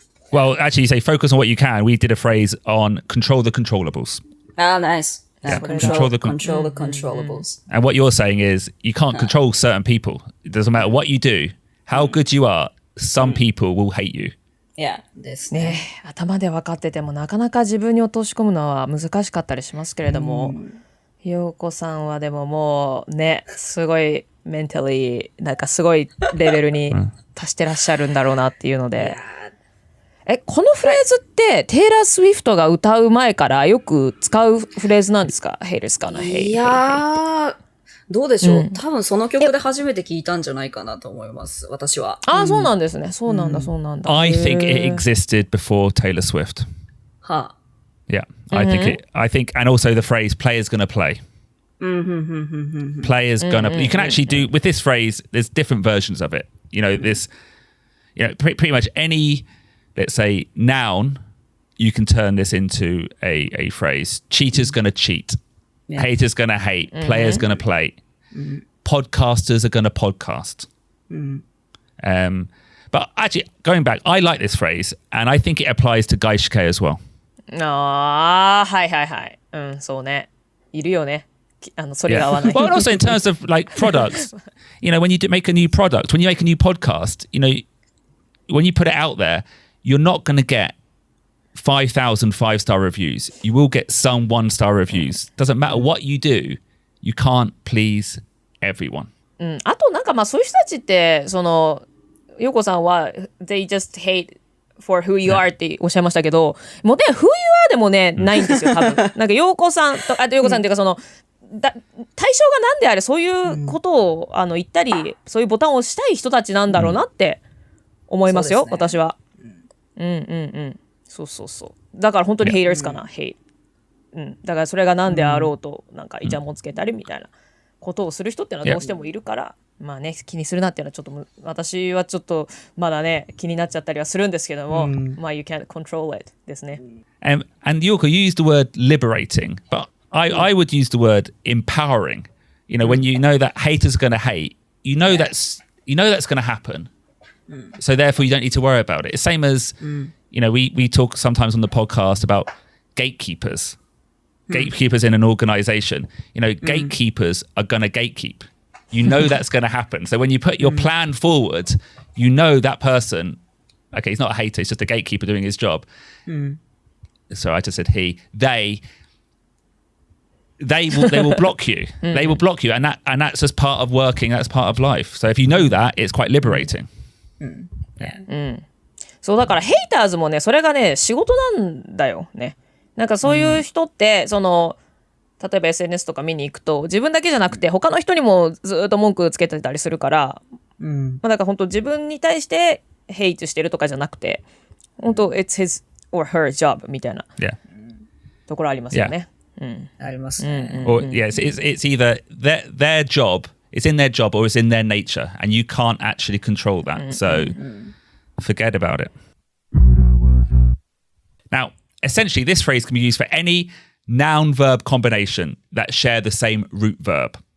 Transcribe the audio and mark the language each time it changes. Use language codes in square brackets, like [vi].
[en] Well, actually, you say focus on what you can. We did a phrase on control the controllables. Oh, nice. Control the controllables. And what you're saying is you can't control certain people. It doesn't matter what you do, how good you are, some people will hate you. Yeah, [ja] ですね。頭で分かっててもなかなか自分に落とし込むのは難しかったりしますけれども、陽子さんはでももうね、すごいメンタリーなんかすごいレベルに達してらっしゃるんだろうなっていうので。このフレーズってテイラー・スウィフトが歌う前からよく使うフレーズなんですか？ [en] Haters gonna hate. [ja] いやー、どうでしょう、多分その曲で初めて聞いたんじゃないかなと思います、私は。そうなんですね。そうなんだ。 [en] I think it existed before Taylor Swift. Huh. Yeah, I think, and also the phrase "player's gonna play." Player's gonna. You can actually do with this phrase. There's different versions of it. You know, this, pretty much any, let's say, noun, you can turn this into a phrase. Cheater's going to cheat. Yeah. Hater's going to hate. Player's going to play. Podcasters are going to podcast. But actually, going back, I like this phrase, and I think it applies to 外資系 as well. [ja] はいはいはい。そうね。いるよね。それが合わない。 [en] But also in terms of like products, when you make a new product, when you make a new podcast, when you put it out there, you're not going to get 5,000 5-star reviews. You will get some 1-star reviews. Doesn't matter what you do, you can't please everyone. [ja] あとなんかそういう人たちってヨコさんは [en] they just hate for who you are [ja] っておっしゃいましたけど、もうね [en] who you are [ja] でもねないんですよ多分。なんかヨコさんとヨコさんっていうか対象が何であれそういうことを言ったりそういうボタンを押したい人たちなんだろうなって思いますよ、私は。そうだから本当に haters かな、hate。だからそれが何であろうとなんかイチャモンつけたりみたいなことをする人ってのはどうしてもいるから、まあね気にするなっていうのはちょっと私はちょっとまだね気になっちゃったりはするんですけども、まあ [en] you can't control it [ja] ですね。 [en] And Yoko used the word liberating, but I would use the word empowering. When you know that haters are going to hate, that's going to happen. So therefore you don't need to worry about it. It's same as we talk sometimes on the podcast about gatekeepers. Gatekeepers in an organization. Gatekeepers are going to gatekeep. That's going to happen. So when you put your plan forward, that person, okay, he's not a hater, he's just a gatekeeper doing his job. So I just said they will block you. They will block you, and that's just part of working. That's part of life. So if you know that, it's quite liberating. [ja] そうだからヘイターズもねそれがね仕事なんだよね。なんかそういう人って、例えば SNS とか見に行くと自分だけじゃなくて他の人にもずっと文句つけてたりするから、だから本当自分に対してヘイトしてるとかじゃなくて本当 [en] it's his or her job [ja] みたいなところありますよね。ありますね。 [en] Or yes, it's either their job, it's in their job or it's in their nature, and you can't actually control that. So forget about it. Now, essentially, this phrase can be used for any noun-verb combination that share the same root verb.